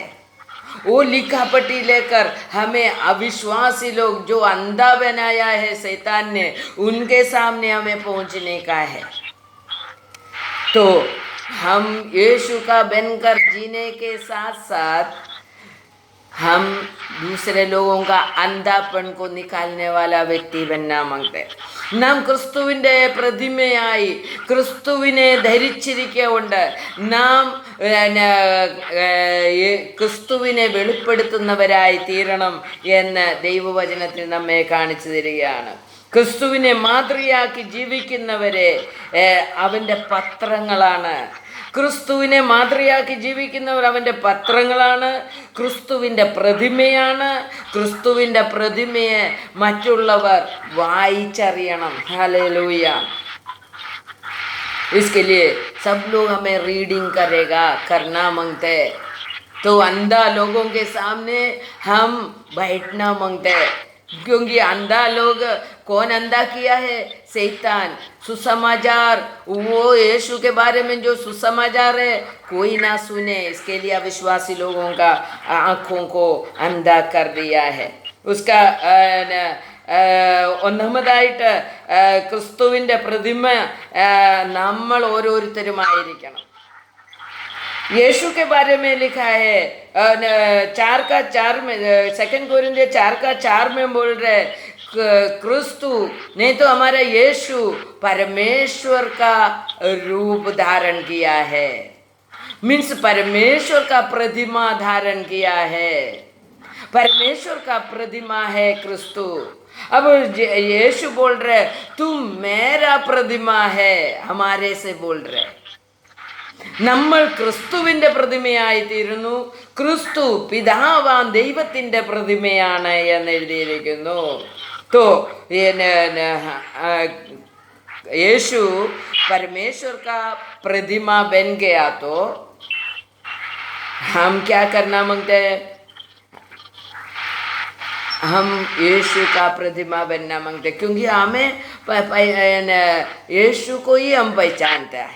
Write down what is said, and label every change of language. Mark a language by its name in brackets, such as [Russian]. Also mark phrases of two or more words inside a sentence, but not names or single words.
[Hindi] वो लिखा पट्टी लेकर हमें अविश्वासी लोग जो अंधा बनाया है शैतान ने, उनके सामने हमें पहुंचने का है। तो हम यीशु का बनकर जीने के साथ साथ हम दूसरे लोगों का अंधापन को निकालने वाला व्यक्ति बनना मांगते हैं। [Malayalam] നാം ക്രിസ്തുവിൻ്റെ പ്രതിമയായി ക്രിസ്തുവിനെ ധരിച്ചിരിക്കുകൊണ്ട് നാം ക്രിസ്തുവിനെ വെളിപ്പെടുത്തുന്നവരായി തീരണം എന്ന് ദൈവവചനത്തിൽ നമ്മെ കാണിച്ചു തരികയാണ്. ക്രിസ്തുവിനെ മാതൃകയാക്കി ജീവിക്കുന്നവരെ അവൻ്റെ പത്രങ്ങളാണ്. ക്രിസ്തുവിനെ മാതൃകയാക്കി ജീവിക്കുന്നവർ അവൻ്റെ പത്രങ്ങളാണ്, ക്രിസ്തുവിൻ്റെ പ്രതിമയാണ്. ക്രിസ്തുവിൻ്റെ പ്രതിമയെ മറ്റുള്ളവർ വായിച്ചറിയണം. [Hindi] हालेलुया। इसके लिए सब लोग हमें रीडिंग करना मांगते हैं। तो अंधा लोगों के सामने हम बैठना मांगते हैं, क्योंकि अंधा लोग कौन अंधा किया है? शैतान। सुसमाचार वो यीशु के बारे में जो सुसमाचार है कोई ना सुने, इसके लिए अविश्वासी लोगों का आँखों को अंधा कर दिया है। [Malayalam] उसका ഒന്നാമതായിട്ട് ക്രിസ്തുവിൻ്റെ പ്രതിമ നമ്മൾ ഓരോരുത്തരുമായിരിക്കണം. [Hindi] यीशु के बारे में लिखा है 4:4 में, 2 कोरिन्थियों 4:4 में बोल रहे क्रिस्तु नहीं तो हमारा यीशु परमेश्वर का रूप धारण किया है, मीन्स परमेश्वर का प्रतिमा धारण किया है, परमेश्वर का प्रतिमा है क्रिस्तु. अब यीशु बोल रहे तुम मेरा प्रतिमा है, हमारे से बोल रहे [Malayalam] നമ്മൾ ക്രിസ്തുവിൻ്റെ പ്രതിമയായിത്തീരുന്നു. ക്രിസ്തു പിതാവാൻ ദൈവത്തിൻ്റെ പ്രതിമയാണ് എന്ന് എഴുതിയിരിക്കുന്നു. [Hindi] तो यीशु परमेश्वर का प्रतिमा बन गया तो हम क्या करना मांगते हैं? हम यीशु का प्रतिमा बनना मांगते, क्योंकि हमें यीशु को ही हम पहचानते हैं.